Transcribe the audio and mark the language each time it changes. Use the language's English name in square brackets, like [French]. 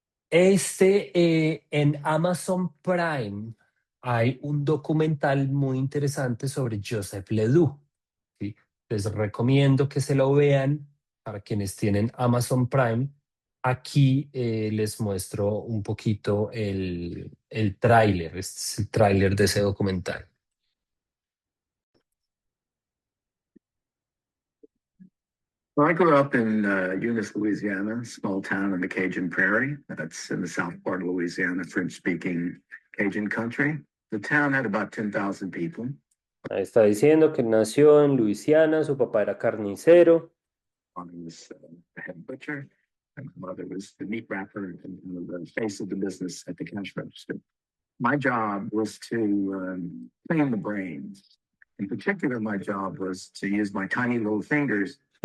[Spanish] En Amazon Prime hay un documental muy interesante sobre Joseph Ledoux, ¿sí? Les recomiendo que se lo vean para quienes tienen Amazon Prime. Aquí les muestro un poquito el tráiler, este es el tráiler de ese documental. [English] Well, I grew up in Eunice, Louisiana, small town in the Cajun Prairie. That's in the south part of Louisiana, French-speaking Cajun country. The town had about 10,000 people. [Spanish] Ahí está diciendo que nació en Luisiana, su papá era carnicero. [English] Father was the head butcher, and my mother was the meat wrapper and the face of the business at the cash register. My job was to clean the brains. In particular, my job was to use my tiny little fingers.